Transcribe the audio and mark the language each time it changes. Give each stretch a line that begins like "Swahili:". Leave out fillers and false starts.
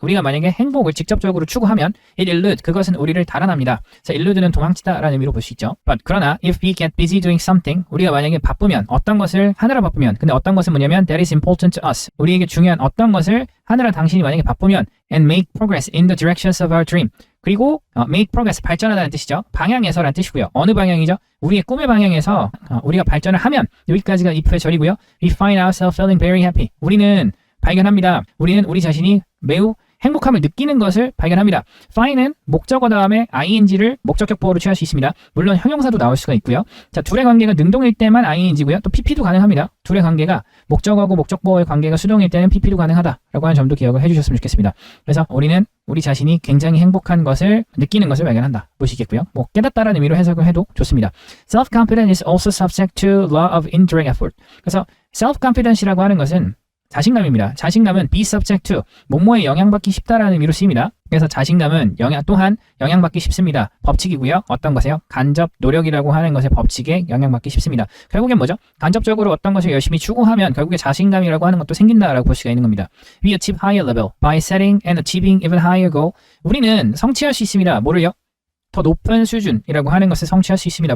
Korean: 우리가 만약에 행복을 직접적으로 추구하면
English: it elude.
Korean: 그것은 우리를 달아납니다. 그래서 elude는 도망치다 라는 의미로 볼 수 있죠.
English: But
Korean: 그러나
English: if we get busy doing something,
Korean: 우리가 만약에 바쁘면 어떤 것을 하느라 바쁘면, 근데 어떤 것은 뭐냐면
English: that is important to us,
Korean: 우리에게 중요한 어떤 것을 하느라 당신이 만약에 바쁘면
English: and make progress in the directions of our dream.
Korean: 그리고 make progress, 발전하다는 뜻이죠. 방향에서라는 뜻이고요. 어느 방향이죠? 우리의 꿈의 방향에서 우리가 발전을 하면, 여기까지가 if의 절이고요.
English: We find ourselves feeling very happy.
Korean: 우리는 발견합니다. 우리는 우리 자신이 매우 행복함을 느끼는 것을 발견합니다. find는 목적어 다음에 ing를 목적격 보어로 취할 수 있습니다. 물론 형용사도 나올 수가 있고요. 자, 둘의 관계가 능동일 때만 ing고요. 또 pp도 가능합니다. 둘의 관계가 목적어하고 목적보어의 관계가 수동일 때는 pp도 가능하다라고 하는 점도 기억을 해주셨으면 좋겠습니다. 그래서 우리는 우리 자신이 굉장히 행복한 것을 느끼는 것을 발견한다 보시겠고요. 뭐 깨닫다라는 의미로 해석을 해도 좋습니다.
English: Self-confidence is also subject to law of indirect effort.
Korean: 그래서 self-confidence이라고 하는 것은 자신감입니다. 자신감은 be subject to 뭐뭐에 영향받기 쉽다라는 의미로 쓰입니다. 그래서 자신감은 또한 영향받기 쉽습니다. 법칙이고요. 어떤 것에요? 간접 노력이라고 하는 것의 법칙에 영향받기 쉽습니다. 결국엔 뭐죠? 간접적으로 어떤 것을 열심히 추구하면 결국에 자신감이라고 하는 것도 생긴다라고 볼 수가 있는 겁니다.
English: We achieve higher level by setting and achieving even higher goal.
Korean: 우리는 성취할 수 있습니다. 뭐를요? 더 높은 수준이라고 하는 것을 성취할 수 있습니다.